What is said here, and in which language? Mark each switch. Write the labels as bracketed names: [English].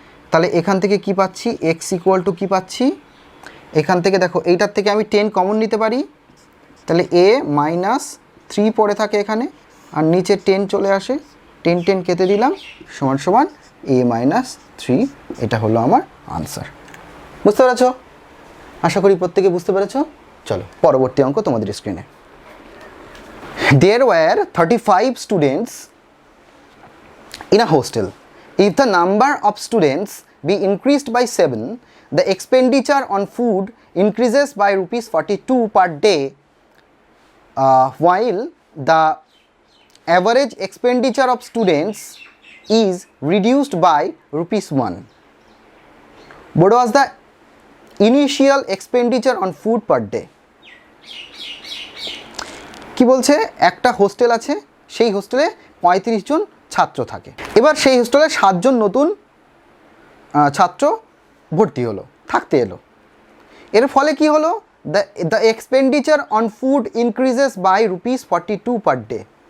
[Bangla] তাহলে এখান থেকে কি পাচ্ছি x = কি পাচ্ছি, এখান থেকে দেখো এইটার থেকে আমি 10 কমন নিতে পারি, তাহলে a -3 পড়ে থাকে এখানে, আর নিচে 10 চলে আসে, 10 কেটে দিলাম, সমান সমান a -3, এটা হলো আমার আনসার। বুঝতে পেরেছো, আশা করি প্রত্যেকে বুঝতে পেরেছো। চলো পরবর্তী অঙ্ক তোমাদের স্ক্রিনে। [English] There were 35 students in a hostel. If the number of students be increased by 7, the expenditure on food increases by ₹42 per day, while the average expenditure of students is reduced by ₹1. What was the initial expenditure on food per day? [Bangla] কি বলছে, একটা hostel আছে, সেই হোস্টেলে 35 জন ছাত্র থাকে। এবার সেই হোস্টেলে 7 জন নতুন ছাত্র ভর্তি হলো, থাকতে এলো। এর ফলে কি হলো, [English] The expenditure on food increases by ₹42 per day.